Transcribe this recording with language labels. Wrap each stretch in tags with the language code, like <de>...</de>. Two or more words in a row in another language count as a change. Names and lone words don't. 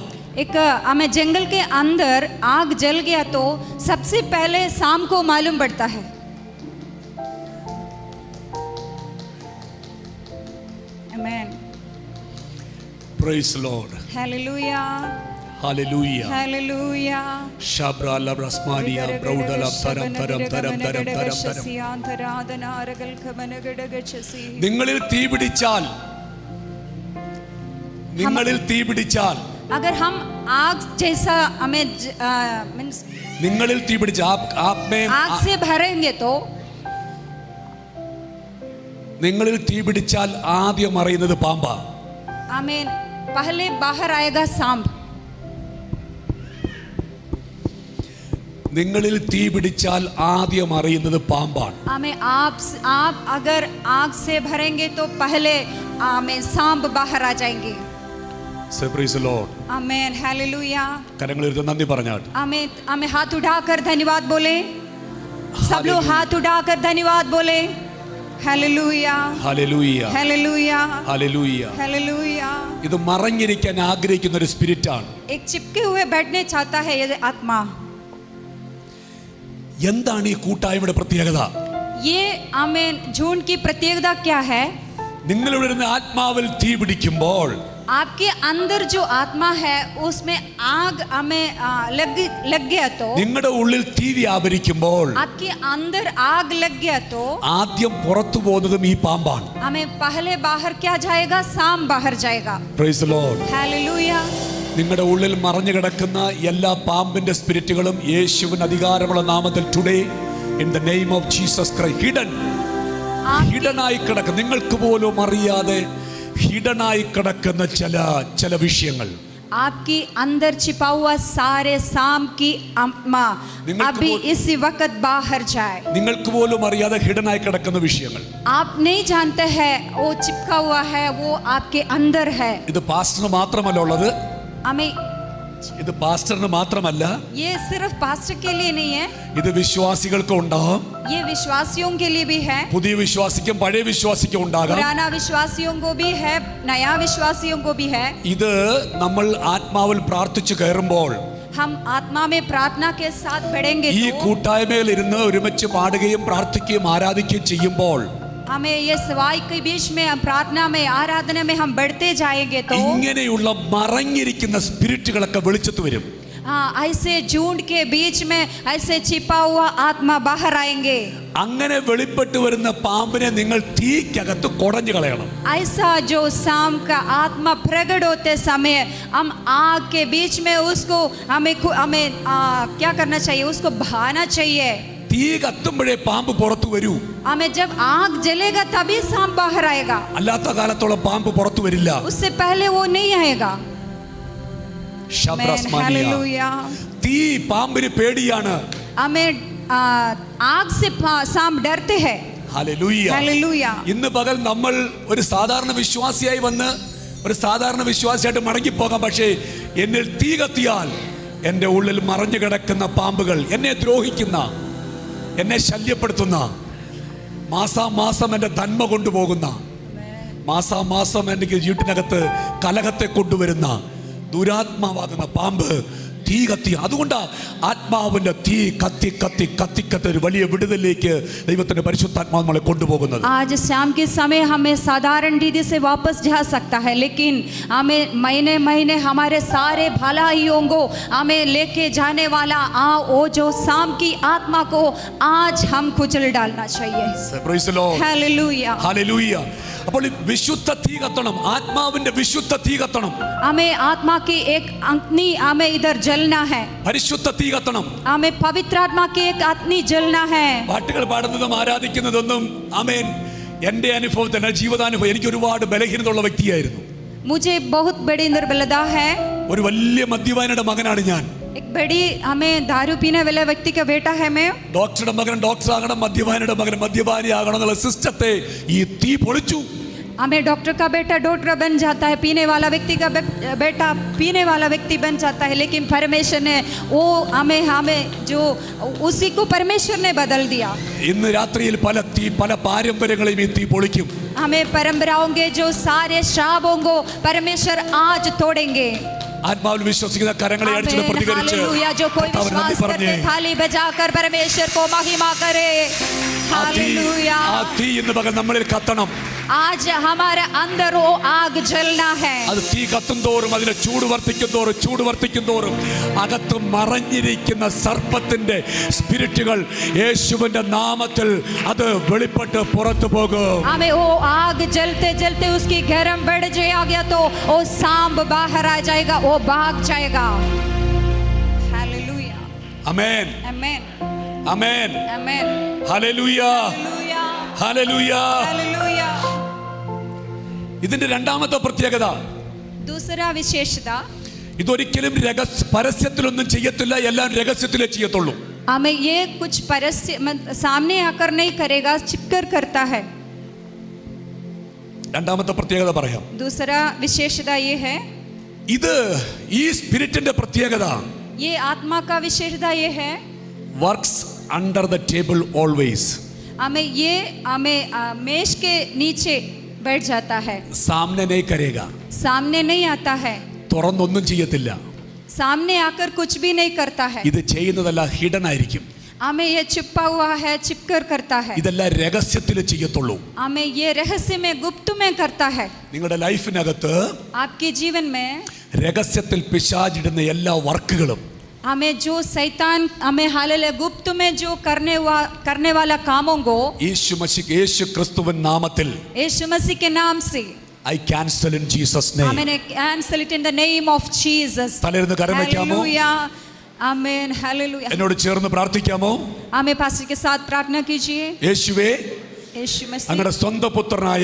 <hi>एक हमें जंगल के अंदर आग जल गया तो सबसे पहले शाम को मालूम पड़ता है. आमीन.</hi> <en>Praise the Lord. Hallelujah.</en> <ml>ഹല്ലേലൂയ.</ml> <en>Hallelujah. ശബ്രാല ബ്രസ്മാനിയ ബ്രൗഡല തരം തരം തരം തരം തരം തരം.</en> <ml>നിങ്ങളിൽ തീ പിടിച്ചാൽ, നിങ്ങളിൽ തീ പിടിച്ചാൽ,</ml> <hi>अगर हम आग जैसा हमें मीन्स</hi> <ml>നിങ്ങളിൽ തീ പിടിച്ച</ml> <hi>आप में आग से भरेंगे तो,</hi> <ml>നിങ്ങളിൽ തീ പിടിച്ചാൽ ആദ്യം അറിയുന്നത് പാമ്പാ.</ml> <hi>हमें पहले बाहर आएगा सांप.</hi> <ml>നിങ്ങളിൽ തീ പിടിച്ചാൽ ആദ്യം അറിയുന്നത് പാമ്പാണ്.</ml> <hi>हमें आप अगर आग से भरेंगे तो पहले हमें सांप बाहर आ जाएंगे.</hi> <en>Say praise the Lord.</en> <hi>आमेन. हालेलुया.</hi> <ml>കരങ്ങളെടുത്ത് നന്ദി പറഞ്ഞാട്ട്.</ml> <hi>हमें हाथ उठाकर धन्यवाद बोले. सब लोग हाथ उठाकर धन्यवाद बोले. हालेलुया.</hi> <ml>ഹല്ലേലൂയ.</ml> <hi>हालेलुया.</hi> <ml>ഹല്ലേലൂയ.</ml> <hi>हालेलुया.</hi> <ml>ഇത് മറഞ്ഞിരിക്കാൻ ആഗ്രഹിക്കുന്ന ഒരു സ്പിരിറ്റ് ആണ്.</ml> <hi>एक चिपके हुए बैठने चाहता है ये आत्मा.</hi> <ml>എന്താണ് ഈ കൂട്ടായ്മയുടെ പ്രത്യേകത?</ml> <hi>ये आमेन झुंड की प्रत्येकता क्या है?</hi> <ml>നിങ്ങളുടെ ഇരുന്ന് ആത്മാവിൽ തീ പിടിക്കുമ്പോൾ,</ml> <hi>आपके अंदर जो आत्मा है उसमें आग हमें लग गया तो,</hi> <ml>നിങ്ങളുടെ ഉള്ളിൽ തീ വ്യാപരിക്കുമ്പോൾ</ml> <hi>आपके अंदर आग लग गया तो ആദ്യം പുറത്തു പോകുന്നതും ഈ പാമ്പാണ്. हमें पहले बाहर क्या जाएगा? सांप बाहर जाएगा.</hi> <en>Praise the Lord.</en> <hi>हालेलुया.</hi> <ml>നിങ്ങളുടെ ഉള്ളിൽ മറഞ്ഞു കിടക്കുന്ന എല്ലാ പാമ്പിന്റെ സ്പിരിറ്റുകളും യേശുവിന്റെ അധികാരമുള്ള നാമത്തിൽ</ml> <en>Today in the name of Jesus Christ</en> <ml>ഹിഡനായി കിടക്കുന്ന, നിങ്ങൾക്ക് പോലും അറിയാതെ ഹിഡനായി കിടക്കുന്ന ചില വിഷയങ്ങൾ,</ml> <hi>आपकी अंदर छिपा हुआ सारे सांप की आत्मा अभी इसी वक्त बाहर जाए.</hi> <ml>നിങ്ങൾക്ക് പോലും അറിയാതെ ഹിഡനായി കിടക്കുന്ന വിഷയങ്ങൾ</ml> <hi>आप नहीं जानते हैं वो चिपका हुआ है, वो आपके अंदर है.</hi> <ml>ഇത് പാസ്റ്ററിന് മാത്രമല്ല ഉള്ളത്,</ml> <hi>हमें</hi> <ml>ഇത് പാസ്റ്ററിന് മാത്രമല്ല,</ml> <hi>ये सिर्फ पास्टर के लिए नहीं है,</hi> <ml>ഇത് വിശ്വാസികൾക്കും ഉണ്ടാകും.</ml> <hi>ये विश्वासियों के लिए भी है.</hi> <ml>പുതിയ വിശ്വാസിക്കും പഴയ വിശ്വാസിക്കും ഉണ്ടാകാം.</ml> <hi>पुराना विश्वासियों को भी है, नया विश्वासियों को भी है.</hi> <ml>ഇത് നമ്മൾ ആത്മാവിൽ പ്രാർത്ഥിച്ചു കയറുമ്പോൾ,</ml> <hi>हम आत्मा में प्रार्थना के साथ बढ़ेंगे</hi> <ml>ഈ</ml> <hi>तो</hi> <ml>കൂട്ടായ്മയിൽ ഇരുന്ന് ഒരുമിച്ച് പാടുകയും പ്രാർത്ഥിക്കുകയും ആരാധിക്കുകയും ചെയ്യുമ്പോൾ,</ml> <hi>हमें ये सवाई के बीच में हम प्रार्थना में आराधना में हम बढ़ते जाएंगे तो</hi> <ml>ഇങ്ങനെയുള്ള മറഞ്ഞിരിക്കുന്ന സ്പിരിറ്റുകളൊക്കെ വെളിച്ചത്ത് വരും.</ml> <hi>हाँ, ऐसे झुंड के बीच में ऐसे छिपा हुआ आत्मा बाहर आएंगे.</hi> <ml>അങ്ങനെ വെളിപ്പെട്ട് വരുന്ന പാമ്പിനെ നിങ്ങൾ തീക്കകത്ത് കുടഞ്ഞു കളയണം.</ml> <hi>ऐसा जो सांप का आत्मा प्रकट होते समय हम आग के बीच में उसको हमें क्या करना चाहिए? उसको बहाना चाहिए.</hi> <ml>തീ കത്തുമ്പോഴേ പാമ്പ് പുറത്തു വരൂ.</ml> <hi>हमें जब आग जलेगा तभी सांप बाहर आएगा.</hi> <ml>അല്ലാത്ത കാലത്തോളം പാമ്പ് പുറത്തു വരില്ല.</ml> <hi>उससे पहले वो नहीं आएगा. हालेलुया.</hi> <ml>തീ പാമ്പിന് പേടിയാണ്.</ml> <hi>हमें आग से सांप डरते हैं.</hi> <ml>ഹല്ലേലൂയ.</ml> <hi>हालेलुया.</hi> <ml>ഇന്ന് പകൽ നമ്മൾ ഒരു സാധാരണ വിശ്വാസിയായി വന്ന് ഒരു സാധാരണ വിശ്വാസിയായിട്ട് മടങ്ങിപ്പോകാം. പക്ഷേ എന്നിൽ തീ കത്തിയാൽ എൻ്റെ ഉള്ളിൽ മറഞ്ഞു കിടക്കുന്ന പാമ്പുകൾ, എന്നെ ദ്രോഹിക്കുന്ന, എന്നെ ശല്യപ്പെടുത്തുന്ന, മാസാമാസം എൻ്റെ നന്മ കൊണ്ടുപോകുന്ന, മാസാമാസം എനിക്ക് വീട്ടിനകത്ത് കലഹത്തെ കൊണ്ടുവരുന്ന ദുരാത്മാവാകുന്ന പാമ്പ് തീ കത്തി. അതുകൊണ്ടാ ആത്മാവിന്റെ തീ കത്തി കത്തി കത്തി കത്തി ഒരു വലിയ വിടുതലിലേക്ക് ദൈവത്തിന്റെ പരിശുദ്ധാത്മാവ് നമ്മളെ കൊണ്ടുപോകുന്നത്.</ml> <hi>आज शाम के समय हमें साधारण रीति से वापस जा सकता है, लेकिन हमें महीने महीने हमारे सारे भलाइयों को हमें लेके जाने वाला वो जो शाम की आत्मा को आज हम कुचल डालना चाहिए.</hi> <en>Praise the Lord.</en> <hi>हालेलुया.</hi> <ml>ഹല്ലേലൂയ. അപ്പോൾ ഈ വിശുദ്ധ തീ കത്തണം, ആത്മാവിന്റെ വിശുദ്ധ തീ കത്തണം.</ml> <hi>हमें आत्मा की एक अग्नि हमें इधर जलना है.</hi> <ml>പരിശുദ്ധ തീ കത്തണം.</ml> <hi>हमें पवित्र आत्मा की एक अग्नि जलना है.</hi> <ml>പാട്ടുകൾ പാടുന്നതും ആരാധിക്കുന്നതൊന്നും ആമേൻ എൻ്റെ അനുഭവത്തിൽ, ജീവിതാനുഭവം, എനിക്ക് ഒരുപാട് ബലഹീനതയുള്ള വ്യക്തിയായിരുന്നു.</ml> <hi>मुझे बहुत बड़ी दुर्बलता है.</hi> <ml>ഒരു വലിയ മദ്യപാനിയുടെ മകനാണ് ഞാൻ.</ml> <hi>एक बड़ी हमें दारू पीने वाले व्यक्ति का बेटा है मैं.</hi> <ml>ഡോക്ടറുടെ മകൻ ഡോക്ടർ ആകണം, മദ്യപാനിയുടെ മകൻ മദ്യപാനി ആകണം എന്നുള്ള സിസ്റ്റത്തെ ഈ തീ പൊളിച്ചു.</ml> <hi>हमें डॉक्टर का बेटा डॉक्टर बन जाता है, पीने वाला व्यक्ति का बेटा पीने वाला व्यक्ति बन जाता है, लेकिन परमेश्वर ने वो हमें जो उसी को परमेश्वर ने बदल दिया.</hi> <ml>ഇന്ന് രാത്രിയിൽ പല പാരമ്പര്യങ്ങളെയും ഈ തീ പൊളിക്കും.</ml> <hi>हमें परंपराओं के जो सारे श्रापों को परमेश्वर आज तोड़ेंगे.</hi> <ml>ആത്മാവിൽ വിശ്വസിക്കുന്ന കരങ്ങളെ അടിച്ചു പ്രതികരിച്ച്</ml> <hi>हालेलुया. जो कोई विश्वास करके थाली बजाकर परमेश्वर को महिमा करे. हालेलुया.</hi> <ml>ആ തീ ഇന്ന് പകൽ നമ്മളിൽ കത്തണം.</ml> <hi>आज हमारे अंदर वो आग जलना है।</hi> <ml>അത് തീ കത്തും തോറും അതിന്റെ ചൂട് വർദ്ധിക്കും തോറും അകത്ത് മറഞ്ഞിരിക്കുന്ന സർപ്പത്തിന്റെ സ്പിരിറ്റുകൾ യേശുവിന്റെ നാമത്തിൽ അത് വെളിപ്പെട്ട് പുറത്തു പോകും।</ml> <hi>हमें वो आग जलते जलते उसकी गर्म बढ़ जाएगा तो वो सांप बाहर आ जाएगा, वो भाग जाएगा। हालेलुया,</hi> <ml>ആമേൻ,</ml> <hi>आमेन,</hi> <ml>ആമേൻ,</ml> <hi>आमेन,</hi> <ml>ഹല്ലേലൂയ,</ml> <hi>हालेलुया,</hi> <ml>ഹല്ലേലൂയ।</ml> <hi>हालेलुया।</hi> <ml>ഇതിന്റെ രണ്ടാമത്തെ പ്രത്യേകത,</ml> <hi>दूसरा विशेषता,</hi> <ml>ഇതൊരിക്കലും പരസ്യത്തിലൊന്നും ചെയ്യത്തില്ല, എല്ലാം രഹസ്യത്തിലേ ചെയ്യത്തുള്ളൂ।</ml> <hi>हमें ये कुछ सामने आकर नहीं करेगा, छिपकर करता है।</hi> <ml>രണ്ടാമത്തെ പ്രത്യേകത പറയാം।</ml> <hi>दूसरा विशेषता ये है,</hi> <ml>ഇത് ഈ സ്പിരിറ്റിന്റെ പ്രത്യേകത,</ml> <hi>ये आत्मा का विशेषता ये है,</hi> <en>Works under the table always.</en> <hi>हमें मेज के नीचे बैठ जाता है, സാമനെ नहीं करेगा, सामने नहीं आता है,</hi> <ml>തുറന്നൊന്നും ചെയ്യത്തില്ല।</ml> <hi>सामने आकर कुछ भी नहीं करता है।</hi> <ml>ഇത് ചെയ്യുന്നതല്ല ഹിഡൻ ആയിരിക്കും,</ml> <hi>हमें ये छिपा हुआ है, छिपकर करता है।</hi> <ml>ഇതെല്ലാം രഹസ്യത്തിൽ ചെയ്യത്തുള്ളൂ।</ml> <hi>हमें ये रहस्य में, गुप्त में करता है।</hi> <ml>നിങ്ങളുടെ ലൈഫിനകത്ത്</ml> <hi>आपके जीवन में</hi> <ml>രഹസ്യത്തിൽ പിശാചിടുന്ന എല്ലാ വർക്കുകളും</ml> <hi>हमें जो शैतान हमें हालेलुया गुप्त में जो करने वाला कामों को</hi> <ml>യേശു ക്രിസ്തുവിൻ നാമത്തിൽ</ml> <hi>यीशु मसीह के नाम से</hi> <en>I cancel in Jesus name. हमें cancel it in the name of Jesus.</en> <ml>തലയിരുന്ന് കരം വയ്ക്കാമോ?</ml> <hi>हालेलुया, आमेन, हालेलुया।</hi> <ml>എന്നോട് ചേർന്ന് പ്രാർത്ഥിക്കാമോ?</ml> <hi>हमें पास्टर के साथ प्रार्थना कीजिए।</hi> <ml>യേശുവേ,</ml> <hi>यीशु मसीह,</hi> <ml>അങ്ങയുടെ സ്വന്തം പുത്രനായ</ml>